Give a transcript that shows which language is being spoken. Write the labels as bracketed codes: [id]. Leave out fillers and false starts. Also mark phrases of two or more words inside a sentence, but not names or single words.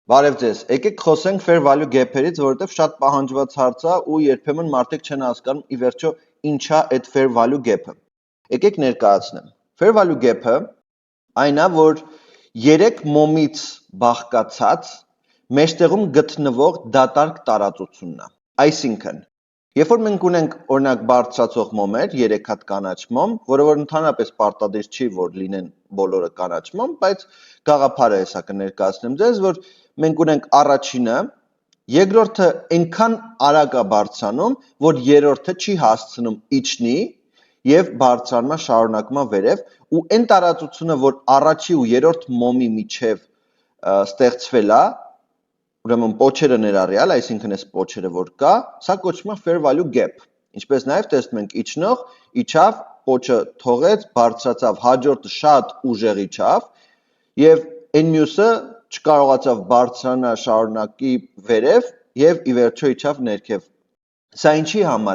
[hy] Բարև ձեզ, եկեք խոսենք [en] fair value gap- [hy] երից, որովհետև շատ պահանջված հարց է ու երբեմն մարդիկ չեն հասկանում ի վերջո ինչա այդ [en] fair value gap- [hy] ը։ Եկեք ներկայացնեմ։ [en] Fair value gap- [hy] ը այն է, որ 3 մոմից բաղկացած մեջտեղում գտնվող դատարկ տարածությունն է։ Այսինքն, երբ որ մենք ունենք օրինակ բարձրացող մոմեր, 3 հատ կանաչ մոմ, որը որ ընդհանրապես պարտադիր չի, որ լինեն բոլորը կանաչ մոմ, բայց գաղափարը հեսա կներկայացնեմ ձեզ, որ մենք ունենք առաջինը, երկրորդը այնքան արագ է բարձրանում, որ երրորդը չի հասցնում իջնի եւ բարձրանում է շարունակում է վերև, ու այն տարածությունը, որ առաջի ու երրորդ մոմի միջև ստեղծվել է, ուրեմն պոչերը ներառյալ, այսինքն այս պոչերը որ կա, սա կոչվում է [en] fair value gap։ [hy] Ինչպես նաև տեսնում ենք իջնող, իջավ, պոչը թողեց, բարձրացավ, հաջորդը շատ ուժեղ իջավ եւ այն մյուսը չկարողացավ բարձրանալ շարունակի վերև եւ ի վերջո իջավ ներքև։ Սա ինչի համար